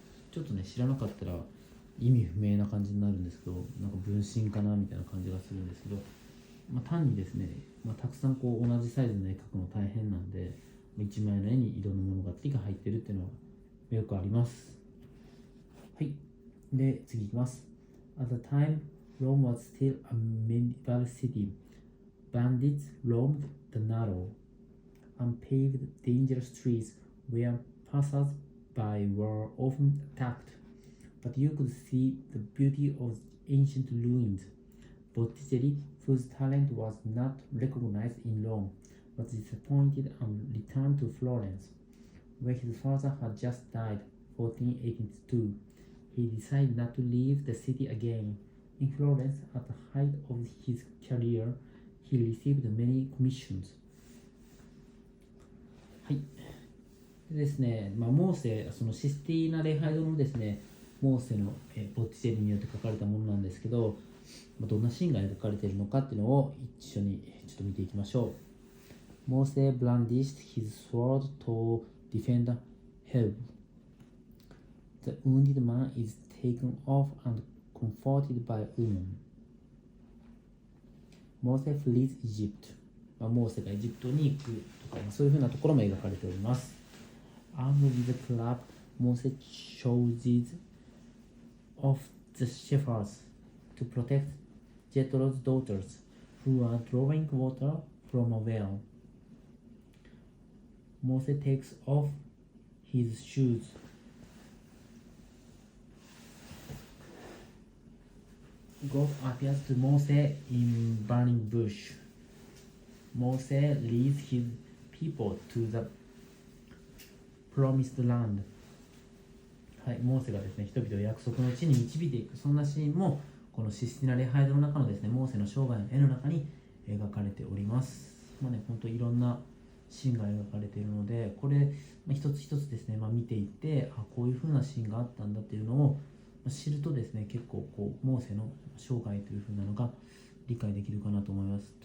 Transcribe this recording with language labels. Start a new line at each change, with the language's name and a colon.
Japanese: ちょっとね、知らなかったら意味不明な感じになるんですけど、なんか分身かなみたいな感じがするんですけど、単にですね、たくさんこう同じサイズの絵描くの大変なんで、1枚の絵にいろんな物語が入ってるっていうのはよくあります。はい。で、次いきます。
English: At the time, Rome was still a medieval city. Bandits roamed the narrow, unpaved, dangerous streets where passers-by were often attacked. But you could see the beauty of ancient ruins. Botticelli, whose talent was not recognized in Rome, was disappointed and returned to Florence, where his father had just died, 1482. He decided not to leave the city again. In Florence, at the height of his career, he received many commissions.
Japanese: はい。でですね、モーセ、そのシスティーナ・礼拝堂のですね、モーセのボッティチェリによって書かれたものなんですけど、どんなシーンが描かれているのかっていうのを一緒にちょっと見ていきましょう。
English: Moses brandished his sword to defend Helb. The wounded man is taken off and comforted by a woman. Moses flees Egypt.
Japanese: モーセがエジプトに行くとか、そういうふうなところも描かれております。
English: Armed with a club, Moses chooses of the shepherds to protect Jethro's daughters, who are drawing water from a well. Moses takes off his shoes. God appears to Moses in burning bush. Moses leads his people to the promised land.
Japanese: はい、モーセがですね、人々を約束の地に導いていく、そんなシーンもこのシスティナ・レハイドの中のですね、モーセの生涯の絵の中に描かれております。本当いろんなシーンが描かれているので、これ、一つ一つですね、見ていって、こういう風なシーンがあったんだっていうのを知るとですね、結構こうモーセの生涯という風なのが理解できるかなと思います。